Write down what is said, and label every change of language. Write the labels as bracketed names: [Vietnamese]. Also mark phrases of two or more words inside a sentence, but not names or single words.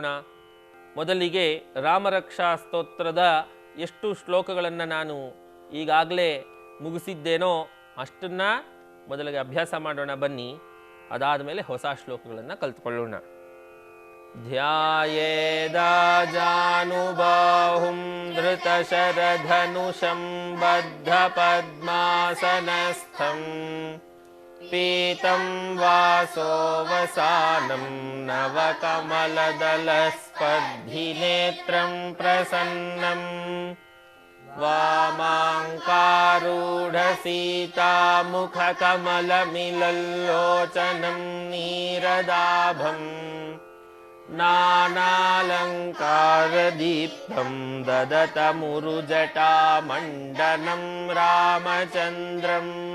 [Kannada] ಮೊದಲಿಗೆ ರಾಮರಕ್ಷಾ ಸ್ತೋತ್ರದ ಎಷ್ಟು ಶ್ಲೋಕಗಳನ್ನು ನಾನು ಈಗಾಗಲೇ ಮುಗಿಸಿದ್ದೇನೋ ಅಷ್ಟನ್ನು ಮೊದಲಿಗೆ ಅಭ್ಯಾಸ ಮಾಡೋಣ ಬನ್ನಿ. ಅದಾದ ಮೇಲೆ ಹೊಸ ಶ್ಲೋಕಗಳನ್ನು ಕಲ್ತ್ಕೊಳ್ಳೋಣ. [Sanskrit] ಧ್ಯಾಯೇದಾಜಾನುಬಾಹುಂ ಧೃತಶರಧನುಷಂ ಬದ್ಧ ಪದ್ಮಾಸನಸ್ಥಂ ಪೀತಂ ವಾಸೋವಸಾನಂ ನವಕಮಲದಲಸ್ಪರ್ಧಿನೇತ್ರಂ ಪ್ರಸನ್ನಂ ವಾಮಾಂಕಾರೂಢಸೀತಾಮುಖಕಮಲಮಿಲಲ್ಲೋಚನಂ ನೀರದಾಭಂ ನಾನಾಲಂಕಾರದೀಪ್ತಂ ದದತಮುರುಜಟಾಮಂಡನಂ ರಾಮಚಂದ್ರಂ